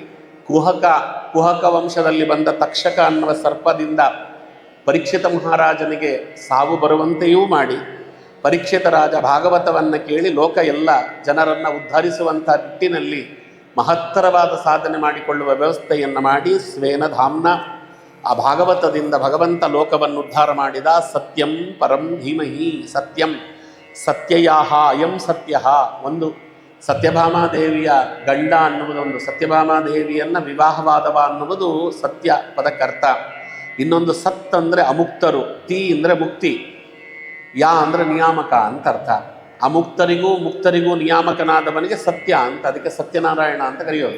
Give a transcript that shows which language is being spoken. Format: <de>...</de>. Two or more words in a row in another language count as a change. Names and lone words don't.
<kn>ಕುಹಕ ವಂಶದಲ್ಲಿ ಬಂದ ತಕ್ಷಕ ಅನ್ನುವ ಸರ್ಪದಿಂದ ಪರೀಕ್ಷಿತ ಮಹಾರಾಜನಿಗೆ ಸಾವು ಬರುವಂತೆಯೂ ಮಾಡಿ, ಪರೀಕ್ಷಿತ ರಾಜ ಭಾಗವತವನ್ನು ಕೇಳಿ ಲೋಕ ಎಲ್ಲ ಜನರನ್ನು ಉದ್ಧರಿಸುವಂಥ ನಿಟ್ಟಿನಲ್ಲಿ ಮಹತ್ತರವಾದ ಸಾಧನೆ ಮಾಡಿಕೊಳ್ಳುವ ವ್ಯವಸ್ಥೆಯನ್ನು ಮಾಡಿ</kn> <sa>ಸ್ವೇನ ಧಾಮ್ನ,</sa> <kn>ಆ ಭಾಗವತದಿಂದ ಭಗವಂತ ಲೋಕವನ್ನು ಉದ್ಧಾರ ಮಾಡಿದ.</kn> <sa>ಸತ್ಯಂ ಪರಂ ಧೀಮಹಿ, ಸತ್ಯಂ ಸತ್ಯಯಾಹ ಅಯಂ ಸತ್ಯ.</sa> <kn>ಒಂದು ಸತ್ಯಭಾಮಾದೇವಿಯ ಗಂಡ ಅನ್ನುವುದೊಂದು, ಸತ್ಯಭಾಮಾದೇವಿಯನ್ನು ವಿವಾಹವಾದವ ಅನ್ನುವುದು ಸತ್ಯ ಪದಕ್ಕರ್ಥ. ಇನ್ನೊಂದು ಸತ್ ಅಂದರೆ ಅಮುಕ್ತರು, ತಿ ಅಂದರೆ ಮುಕ್ತಿ, ಯಾ ಅಂದರೆ ನಿಯಾಮಕ ಅಂತ ಅರ್ಥ. ಅಮುಕ್ತರಿಗೂ ಮುಕ್ತರಿಗೂ ನಿಯಾಮಕನಾದವನಿಗೆ ಸತ್ಯ ಅಂತ, ಅದಕ್ಕೆ ಸತ್ಯನಾರಾಯಣ ಅಂತ ಕರೆಯೋದು.</kn>